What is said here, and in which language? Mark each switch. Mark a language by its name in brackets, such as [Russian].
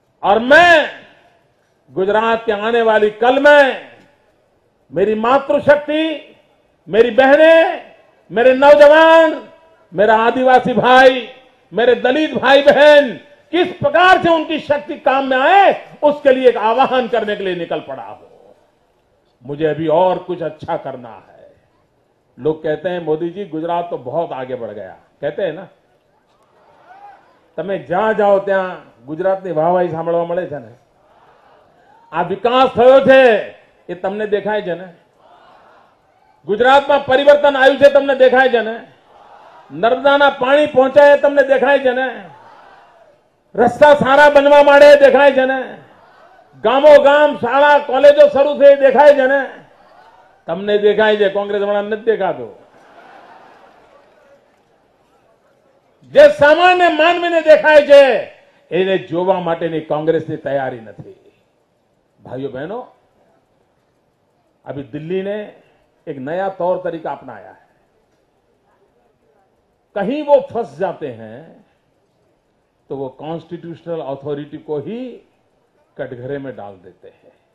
[Hindi] और मैं गुजरात के आने वाली कल में मेरी मातृशक्ति, मेरी बहनें, मेरे नौजवान, मेरा आदिवासी भाई, मेरे दलित भाई बहन किस प्रकार से उनकी शक्ति काम में आए, उसके लिए एक आह्वान करने के लिए निकल पड़ा हूं। मुझे अभी और कुछ अच्छा करना है। लोग कहते हैं मोदी जी गुजरात तो बहुत आगे बढ़ गया, कहते हैं ना। [Gujarati] તમે જ્યાં જાઓ ત્યાં ગુજરાતની વાહવાહી સાંભળવા મળે છે ને। આ વિકાસ થયો છે એ તમને દેખાય છે ને। ગુજરાતમાં પરિવર્તન આવ્યું છે તમને દેખાય છે ને। નર્મદાના પાણી પહોંચાય તમને દેખાય છે ને। રસ્તા સારા બનવા માંડે દેખાય છે ને। ગામો ગામ શાળા કોલેજો શરૂ થઈ દેખાય છે ને। તમને દેખાય છે, કોંગ્રેસ વાળા નથી દેખાતું। જે સામાન્ય માનવીને દેખાય છે એને જોવા માટેની કોંગ્રેસની તૈયારી નથી। [Hindi] भाइयों बहनों, अभी दिल्ली ने एक नया तौर तरीका अपनाया है। कहीं वो फंस जाते हैं तो वो कॉन्स्टिट्यूशनल अथॉरिटी को ही कटघरे में डाल देते हैं।